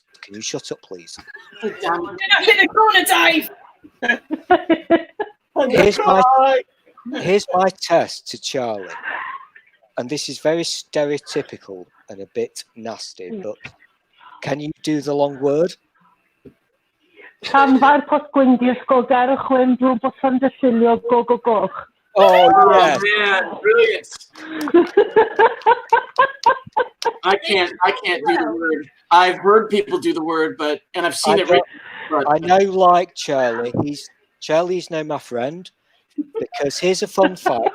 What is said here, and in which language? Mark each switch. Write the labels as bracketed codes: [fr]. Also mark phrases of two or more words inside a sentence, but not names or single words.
[en] Can you shut up, please? Get up in the corner, Dave. Here's my test to Charlie. And this is very stereotypical and a bit nasty, but can you do the long word? Tan fa'r posgwyndir sgogar y chwyn drwy bosan dysilio go go goch. Oh, yes. Man, brilliant. I can't do the word. I've heard people do the word, and I've seen it written. I now like Charlie. Charlie's now my friend because here's a fun fact.